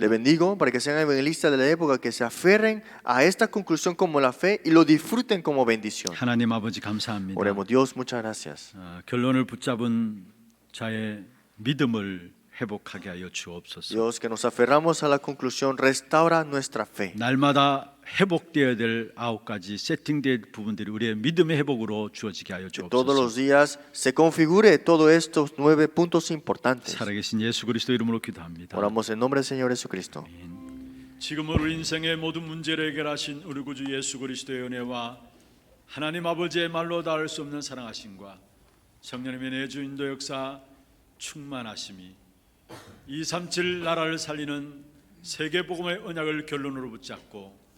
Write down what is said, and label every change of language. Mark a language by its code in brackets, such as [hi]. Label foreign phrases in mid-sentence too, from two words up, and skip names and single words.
[es] Le bendigo para que sean evangelistas de la época, que se aferren a esta conclusión como la fe y lo disfruten como bendición. [ko] 하나님 아버지 감사합니다. [es] Oremos, Dios, muchas gracias. [ko] 결론을 붙잡은 자의 믿음을 회복하게 하여 주옵소서. [es] Dios, que nos aferramos a la conclusión, restaura nuestra fe. [ko] 날마다 회복되어야 될 9가지 세팅된 부분들이 우리의 믿음의 회복으로 주어지게 하여 [es] Que todos [ko] 주옵소서. [es] los días se configure todos estos 9 puntos importantes. [ko] 살아계신 예수 그리스도 이름으로 기도합니다. [es] Oramos en nombre del Señor Jesucristo. [ko] 지금 우리 인생의 모든 문제를 해결하신 우리 구주 예수 그리스도의 은혜와 하나님 아버지의 말로 닿을 수 없는 사랑하심과 성령님의 내주 인도 역사 충만하심이 237 나라를 살리는 세계 복음의 언약을 결론으로 붙잡고